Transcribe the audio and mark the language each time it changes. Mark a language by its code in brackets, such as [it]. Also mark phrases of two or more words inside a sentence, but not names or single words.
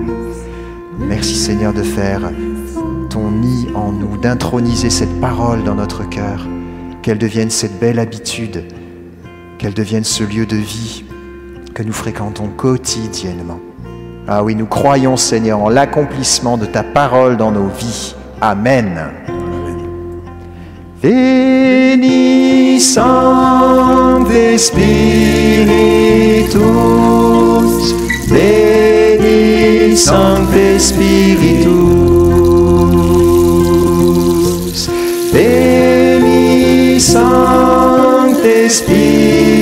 [fr] Merci, Seigneur, de faire ton nid en nous, d'introniser cette parole dans notre cœur, qu'elle devienne cette belle habitude, qu'elle devienne ce lieu de vie que nous fréquentons quotidiennement. Ah oui, nous croyons, Seigneur, en l'accomplissement de ta parole dans nos vies. Amen. [la] Veni Sancte Spiritus, Veni Sancte Spiritus, Veni Sancte Spiritus.